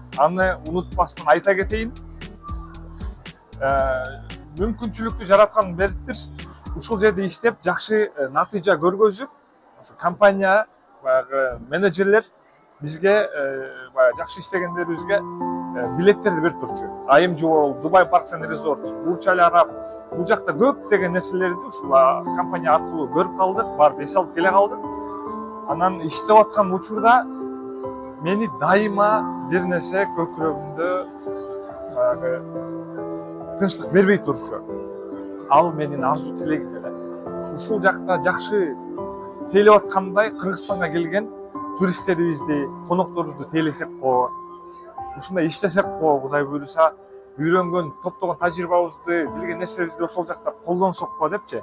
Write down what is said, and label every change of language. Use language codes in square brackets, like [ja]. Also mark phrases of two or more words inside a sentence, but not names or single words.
[ky] Аны унутпастан айта кетейин. Мүмкүнчүлүктү жараткан Бердир ушул жерде иштеп, жакшы натыйжа көргөзүп, компания баягы менеджерлер бизге жакшы иштегендерибизге билеттерди берип турчу. IMG World, Dubai Parks and Resorts, Burj Al Arab, бул жакта көптөгөн нерселерди ушул компания аркылуу көрүп калдык, барып эс алып келе калдык. Анан иштеп аткан учурда мени дайыма бир нерсе көкүрөгүмдө баягы тынчтык бербей турчу. Ал менин арзуу тилегим эле. Ушул жакта жакшы тейлеп аткандай Кыргызстанга келген туристтерибизди, конокторубузду тейлесек го, ушундай иштесек го, Кудай буйруса, үйрөнгөн, топтогон тажрыйбабызды, билген нерсебизди ошол жакта колдонсок го депчи.